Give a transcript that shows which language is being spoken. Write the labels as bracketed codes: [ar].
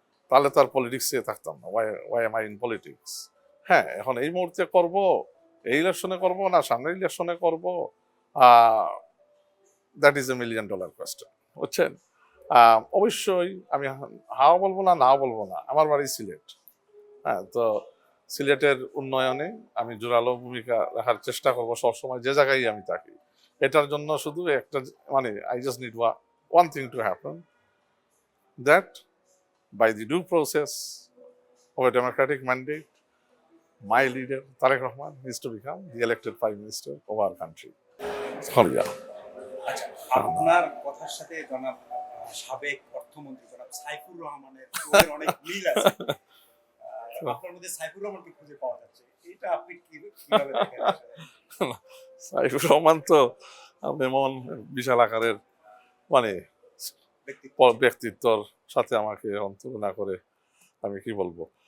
[bn] তাহলে তো আর পলিটিক্সে থাকতাম না। [en] Why am I in politics? [bn] হ্যাঁ, এখন এই মুহূর্তে করব, এই ইলেকশনে করব না সামনের ইলেকশনে করব, [en] that is a $1 million question, [bn] বুঝছেন? অবশ্যই আমি হাও বলবো না, নাও বলবো না। আমার বাড়ি সিলেট, হ্যাঁ, তো সিলেটের উন্নয়নে আমি জোরালো ভূমিকা রাখার চেষ্টা করবো সবসময়, যে জায়গায় আমি থাকি। এটার জন্য শুধু একটা মানে [en] I just need one thing to happen, that by the due process of a democratic mandate, my leader, Tareq Rahman, needs to become the elected Prime Minister of our country. [bn] আচ্ছা, আপনার কথার সাথে জনাব সাবেক অর্থমন্ত্রী জনাব সাইফুর রহমানের অনেক মিল আছে। আপনার মধ্যে সাইফুর রহমানকে খুঁজে পাওয়া যাচ্ছে, এটা আপনি কিভাবে দেখেন? সাইফুর রহমান তো এমন বিশাল আকারের মানে ব্যক্তিত্বর সাথে আমাকে তুলনা করে আমি কি বলবো।